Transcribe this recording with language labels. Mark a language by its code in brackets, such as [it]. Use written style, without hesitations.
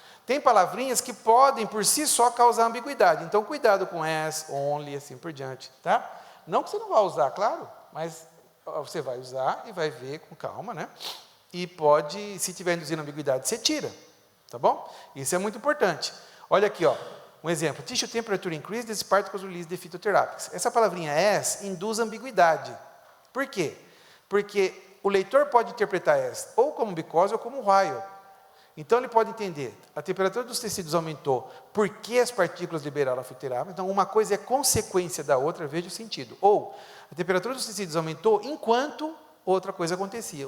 [pt] Tem palavrinhas que podem, por si só, causar ambiguidade. Então, cuidado com as, only, assim por diante, tá? Não que você não vá usar, claro, mas você vai usar e vai ver com calma, né? E pode, se tiver induzindo ambiguidade, você tira, tá bom? Isso é muito importante. Olha aqui, ó, um exemplo. [en] Tissue temperature increase, these particles release the phytotherapics. [pt] Essa palavrinha as induz ambiguidade. Por quê? Porque o leitor pode interpretar as ou como because ou como while. Então, ele pode entender, a temperatura dos tecidos aumentou porque as partículas liberaram a fitoterapia. Então, uma coisa é consequência da outra, veja o sentido. Ou, a temperatura dos tecidos aumentou enquanto outra coisa acontecia.